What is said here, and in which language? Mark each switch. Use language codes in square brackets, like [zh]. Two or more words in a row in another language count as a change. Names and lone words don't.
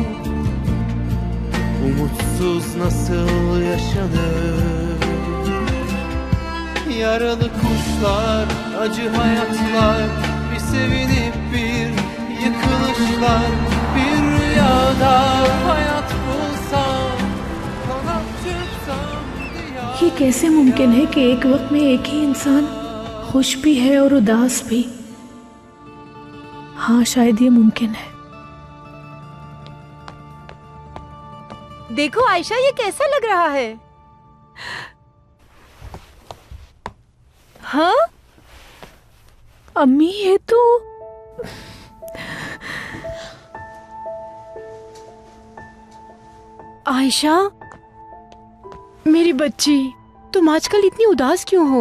[tr] Umutsuz nasıl yaşanır? Yaralı kuşlar, acı hayatlar, bir sevinip bir yıkılışlar. Bir rüyada hayat bulsam, kanat çırpsam diyar. [ur] یہ کیسے ممکن ہے کہ ایک وقت میں ایک ہی انسان خوش بھی ہے اور اداس بھی? ہاں، شاید یہ ممکن ہے. دیکھو عائشہ، یہ کیسا لگ رہا ہے? ہاں امی، یہ تو عائشہ، میری بچی، تم آج کل اتنی اداس کیوں ہو?